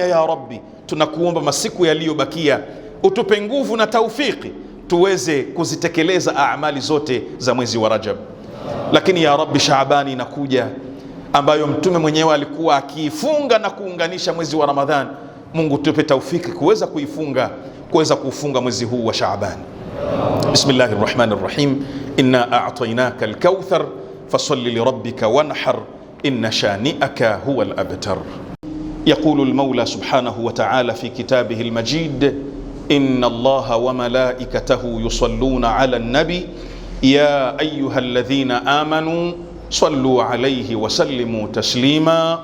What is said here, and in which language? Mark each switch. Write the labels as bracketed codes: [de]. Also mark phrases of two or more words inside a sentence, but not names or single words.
[ar] يا ربي, [sw] tunakuomba masiku yaliyobakia utupe nguvu na taufiki tuweze kuzitekeleza amali zote za mwezi wa Rajab. Lakini [ar] يا ربي, [sw] Shaabani inakuja ambayo Mtume mwenyewe alikuwa akiifunga na kuunganisha mwezi wa Ramadhan. Mungu tupe taufiki kuweza kuifunga, kuweza kufunga mwezi huu wa Shaaban. [ar] بسم الله الرحمن الرحيم إنا أعطيناك الكوثر فصل لربك وانحر إن شانئك هو الأبتر. يقول المولى سبحانه وتعالى في كتابه المجيد: إن الله وملائكته يصلون على النبي يا أيها الذين آمنوا صلوا عليه وسلموا تسليما.